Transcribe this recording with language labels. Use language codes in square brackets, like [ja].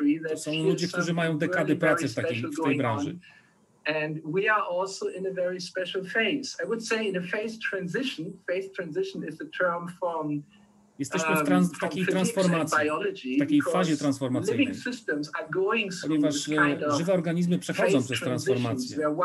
[pl] To są ludzie, którzy mają dekady pracy w tej branży. [en] And we are also in a very special phase. I would say in a phase transition. Phase transition is the term from [pl] Jesteśmy w takiej transformacji, w takiej fazie transformacyjnej, ponieważ żywe organizmy przechodzą przez transformację.